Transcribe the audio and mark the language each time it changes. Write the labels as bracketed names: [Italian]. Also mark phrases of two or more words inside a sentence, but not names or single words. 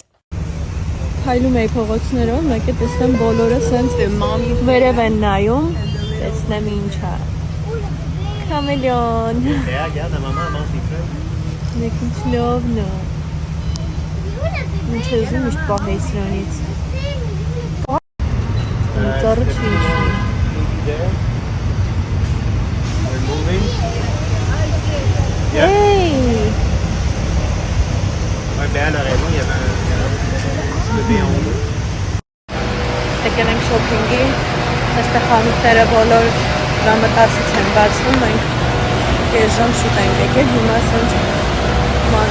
[Armenian] Քայլում էի փողոցներով, մեկ է տեսնեմ բոլորը սենց վերև են նայում, տեսնեմ ինչ է։ Քամելիոն։ Մեկ ինչ լովն է։ Ինչ ուզում միշտ պահեի սրանից։ Ծառը չի իջնում։ Hey! [French] Ouais, ben elle a raison, il y avait un bébé en haut. [Armenian] Եկել ենք շոփինգի, այստեղ խանութները բոլոր ժամը 10-ից են բացվում, մենք կես ժամ շուտ ենք եկել, հիմա սենց ման